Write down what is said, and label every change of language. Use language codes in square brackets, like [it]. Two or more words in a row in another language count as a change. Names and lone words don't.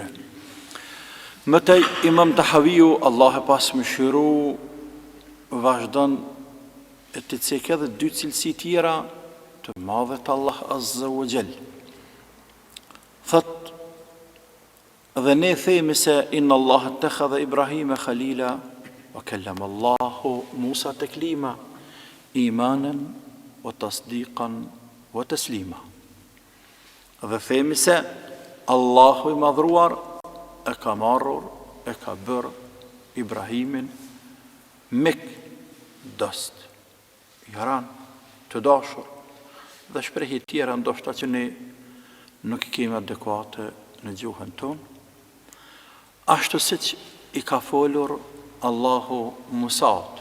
[sq] Mëtej Imam Tahaviu, Allah e pas më shiru, vazhdon e të cek edhe dy cilësi tjera të madhet Allah [ar] عز وجل. [sq] Thot, dhe ne themi se [ar] إن الله اتخذ إبراهيم خليلا وكلم الله موسى تكليما إيمانا وتصديقا وتسليما. [sq] Dhe themi se Allahu i madhruar e ka marrur, e ka bërë Ibrahimin mik dost, jaran, të dashur, dhe shprehje tjera ndoshta që ne nuk i kemi adekuate në gjuhën tonë, ashtu siç i ka folur Allahu Musaut.